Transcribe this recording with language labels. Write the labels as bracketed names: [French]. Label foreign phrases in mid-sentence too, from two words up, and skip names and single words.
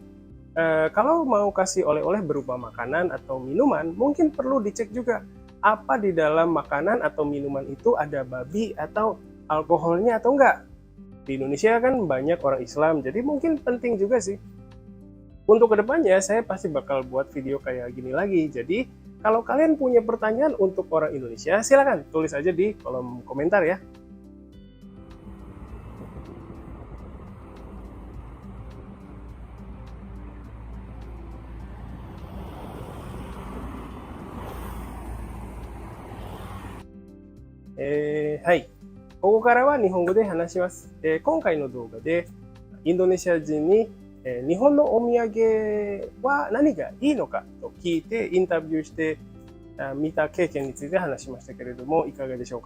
[Indonesian] Kalau mau kasih oleh-oleh berupa makanan atau minuman, mungkin perlu dicek juga apa di dalam makanan atau minuman itu ada babi atau alkoholnya atau enggak. Di Indonesia kan banyak orang Islam, jadi mungkin penting juga sih. Untuk kedepannya saya pasti bakal buat video kayak gini lagi. Jadi kalau kalian punya pertanyaan untuk orang Indonesia, silakan tulis aja di kolom komentar ya. [Japanese] はい。ここからは日本語で話します。今回の動画でインドネシア人に、日本のお土産は何がいいのかと聞いてインタビューしてみた経験について話しましたけれども、いかがでしょうか。